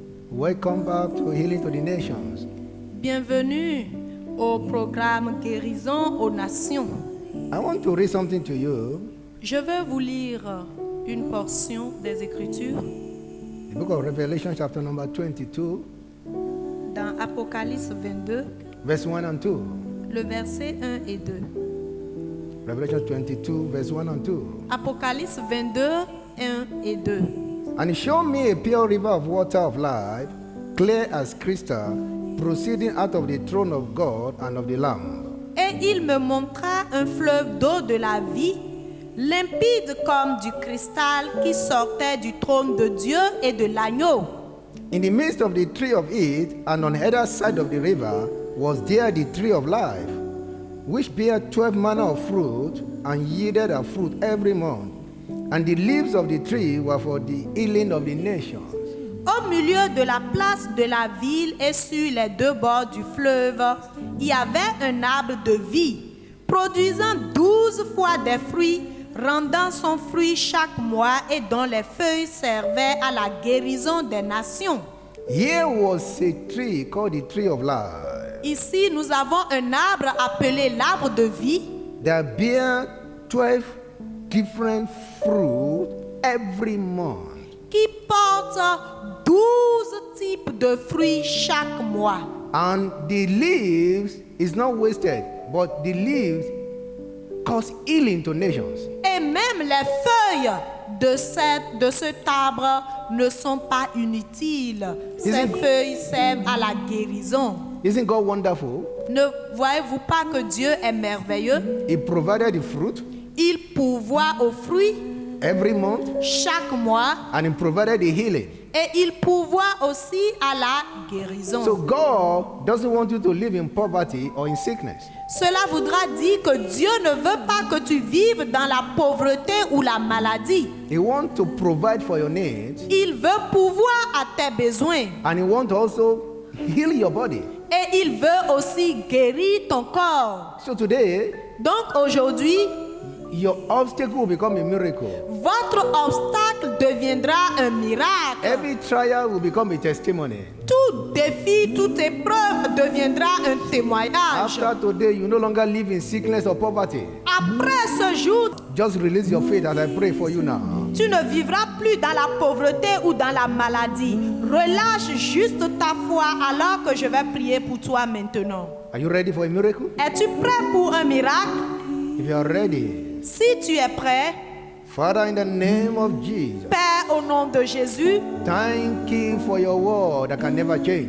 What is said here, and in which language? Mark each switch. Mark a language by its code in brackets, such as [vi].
[en] Welcome back to Healing to the Nations. [fr] Bienvenue au programme Guérison aux Nations. [en] I want to read something to you. [fr] Je vais vous lire une portion des Écritures [en] The book of Revelation, chapter number 22, [fr] dans Apocalypse 22, [en] verse 1 and 2. [fr] le verset 1 et 2. [en] Revelation 22, verse 1 and 2. [fr] Apocalypse 22, 1 et 2. [en] And he showed me a pure river of water of life, clear as crystal, proceeding out of the throne of God and of the Lamb. [fr] Et il me montra un fleuve d'eau de la vie, limpide comme du cristal qui sortait du trône de Dieu et de l'agneau. [en] In the midst of the tree of it, and on either side of the river, was there the tree of life, which bare 12 manner of fruit, and yielded a fruit every month. And the leaves of the tree were for the healing of the nations. [fr] Au milieu de la place de la ville et sur les deux bords du fleuve, il y avait un arbre de vie, produisant 12 fois des fruits, rendant son fruit chaque mois et dont les feuilles servaient à la guérison des nations. [en] Here was a tree called the tree of life, [fr] Ici, nous avons un arbre appelé l'arbre de vie [en] that bare 12 different fruit every month. [fr] qui porte 12 types de fruits chaque mois. [en] And the leaves is not wasted, but the leaves cause healing to nations. [fr] Et même les feuilles de cet arbre ne sont pas inutiles. Ces feuilles servent à la guérison. [en] Isn't God wonderful? [fr] Ne voyez-vous pas que Dieu est merveilleux? [en] He provided the fruit [fr] Il pourvoit aux fruits [en] every month, [fr] chaque mois [en] and he provided the healing. [fr] et il pourvoit aussi à la guérison. [en] So God doesn't want you to live in poverty or in sickness. [fr] Cela voudra dire que Dieu ne veut pas que tu vives dans la pauvreté ou la maladie. [en] He wants to provide for your needs, [fr] Il veut pourvoir à tes besoins [en] and he wants to also heal your body. [fr] et il veut aussi guérir ton corps. [en] So today, [fr] Donc aujourd'hui, [en] your obstacle will become a miracle. [fr] votre obstacle deviendra un miracle. [en] Every trial will become a testimony. [fr] Tout défi, toute épreuve deviendra un témoignage. [en] After today, you no longer live in sickness or poverty. [fr] Après ce jour, [en] Just release your faith as I pray for you now. [fr] tu ne vivras plus dans la pauvreté ou dans la maladie. Relâche juste ta foi alors que je vais prier pour toi maintenant. [en] Are you ready for a miracle? [fr] Es-tu prêt pour un miracle? [en] If you are ready, [fr] Si tu es prêt, [en] Father, in the name of Jesus, [fr] Père, au nom de Jésus, [en] thank you for your word that can never change.